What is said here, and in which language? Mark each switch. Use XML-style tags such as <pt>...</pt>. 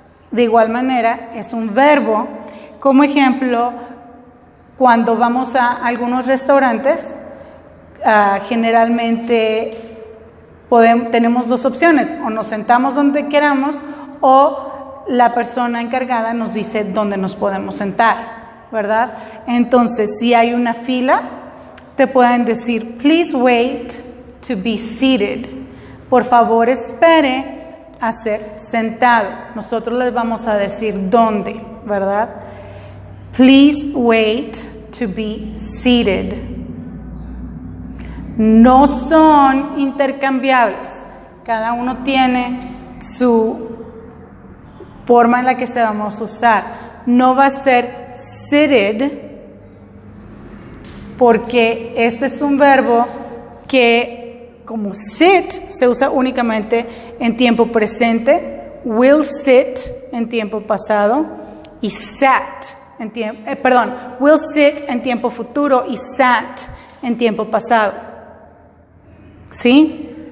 <es>De igual manera, es un verbo. Como ejemplo, cuando vamos a algunos restaurantes, generalmente tenemos dos opciones: o nos sentamos donde queramos, o la persona encargada nos dice dónde nos podemos sentar, ¿verdad? Entonces, si hay una fila, te pueden decir,</es> <en>please wait to be seated.</en> <es>Por favor, espere a ser sentado. Nosotros les vamos a decir dónde, ¿verdad?</es> <en>Please wait to be seated.</en> <es>No son intercambiables. Cada uno tiene su forma en la que se vamos a usar. No va a ser seated, porque este es un verbo que, como sit, se usa únicamente en tiempo presente, will sit en tiempo pasado y sat en tiempo, will sit en tiempo futuro y sat en tiempo pasado. ¿Sí?</es>